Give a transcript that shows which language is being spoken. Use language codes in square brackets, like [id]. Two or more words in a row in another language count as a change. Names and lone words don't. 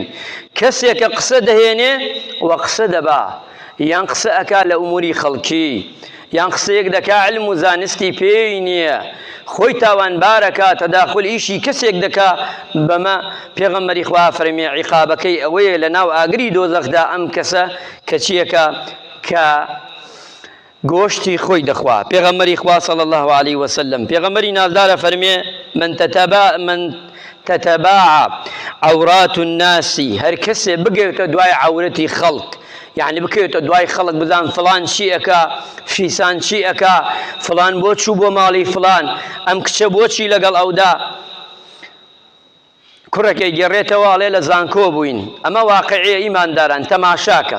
[ckb] کەسێکە قسە دەهێنێ و قسە دەبا یان قسە ئەکا لە ئوموری خەڵکی یان قسەیەک دەکا علم و زانستی پێی نییە خۆی تاوانبارەکە تەداخل ئیشی کەسێک دەکا بەمە پێغەمبەری خوا فەرمێ عیقابەکەی ئەوەیە لە ناو ئاگری دۆزەخدا ئەم کەسە کە چیەکە کە گۆشتی خۆی دەخوا پێغەمبەری خوا [ar] صلی الله علیه وسلم [ckb] پێغەمبەری نازدارە فەرمێ من [ar] تتباع عورات الناس [ckb] هەر کەسێ بگەوێتە دوای عورەتی خەڵک یعنی بکەوێتە دوای خەڵک بزان فڵان چی ئەکا فیسان چی ئەکا فڵان بۆ چوو بۆ ماڵی فڵان ئەم کچە بۆچی لەگەڵ ئەودا کوڕەکەی گێڕێتەوە ئەڵێ لە زانکۆ بووین ئەمە واقعیە ئیمانداران تەماشاکە